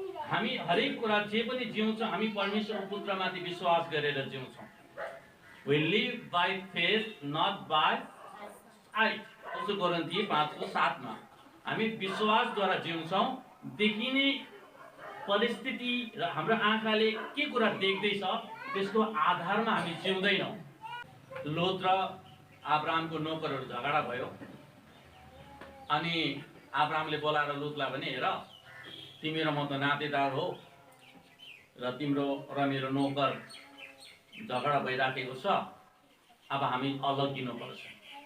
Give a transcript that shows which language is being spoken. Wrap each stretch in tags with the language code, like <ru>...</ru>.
<ne>हामी हरेक कुरा जे पनि जिउँछौँ हामी परमेश्वरको पुत्रमाथि विश्वास गरेर जिउँछौँ।</ne> <en>We live by faith, not by sight.</en> <ne>उसो कोरिन्थी 5:7 मा हामी विश्वासद्वारा जिउँछौँ। देखिने परिस्थिति र हाम्रो आँखाले के कुरा देख्दैछ त्यसको आधारमा हामी जिउँदैनौँ। लोत र अब्राहमको नोकरहरू झगडा भयो अनि अब्राहमले बोलाएर लोतलाई भने, हेर तिमी र म त नातेदार हो र तिम्रो र मेरो नोकर झगडा भइराखेको छ, अब हामी अलग दिनुपर्छ।</ne>